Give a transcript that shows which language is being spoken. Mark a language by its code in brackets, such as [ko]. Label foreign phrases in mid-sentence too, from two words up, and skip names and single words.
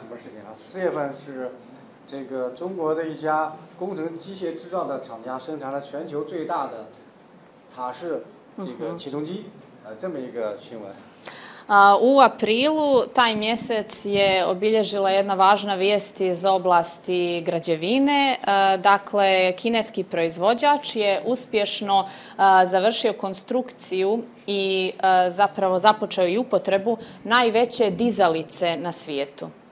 [zh] 么事情啊？4月份是这个中国的一家工程机械制造的厂家生产了全球最大的塔式这个起重机，这么一个新闻。 [sr] U aprilu taj mjesec je obilježila jedna važna vijest iz oblasti građevine. Dakle, kineski proizvođač je uspješno završio konstrukciju i zapravo započeo i upotrebu najveće dizalice na svijetu.